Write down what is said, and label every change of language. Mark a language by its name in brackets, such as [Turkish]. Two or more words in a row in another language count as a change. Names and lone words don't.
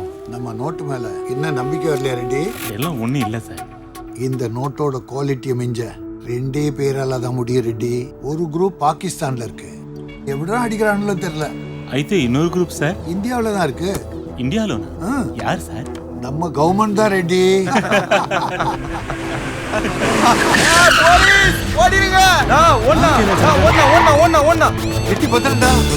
[Tamil] நம்ம நோட்டு மேல என்ன நம்பிக்கை வரலையா ரெட்டி? எல்லாம் ஒன்றும் இல்லை சார். இந்த நோட்டோட குவாலிட்டியை மிஞ்ச 2 பேரால தான் முடியும் ரெட்டி. ஒரு குரூப் பாகிஸ்தான்ல இருக்கு. எப்படிதான் அடிக்கிறாங்களோ தெரியல. అయితే இன்னொரு குரூப் சார் இந்தியாவில தான் இருக்கு. [Telugu] ఇండియాలోనా? యార్ సార్? [Tamil] நம்ம கவர்மெண்ட் தான் ரெட்டி. எட்டி பத்திரண்டா